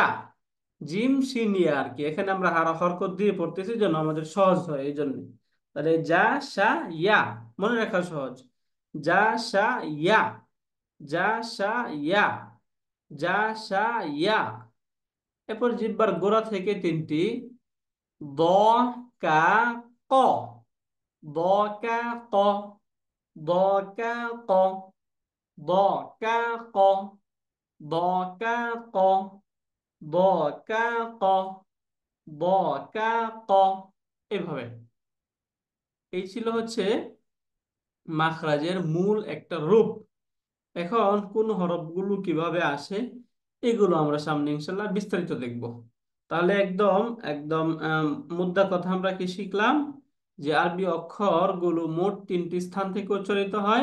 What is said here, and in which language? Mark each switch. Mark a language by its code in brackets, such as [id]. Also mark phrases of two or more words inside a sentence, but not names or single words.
[ar] جيم شين ياء [bn] আর কি, এখানে আমরা হরকত দিয়ে পড়তেছি যেন আমাদের সহজ হয় এই জন্য। তাহলে যা, সা, ইয়া, মনে রাখা সহজ। যা, সা, ইয়া, যা, সা, ইয়া, যা, সা, ইয়া। এরপর জিহ্বার গোড়া থেকে তিনটি। দ, কা, ক। দ, কা, ক। দ, কা, ক। দ, কা, ক। দ, কা, ক। দ, কা, ক। দ, কা, ক। এভাবে। এই ছিল হচ্ছে মাখরাজের মূল একটা রূপ। এখন কোন হরফগুলো কিভাবে আসে এগুলো আমরা সামনে ইনশাল্লাহ বিস্তারিত দেখব। তাহলে একদম একদম মুদ্রা কথা আমরা কি শিখলাম, যে আরবি অক্ষরগুলো মোট তিনটি স্থান থেকে উচ্চারিত হয়।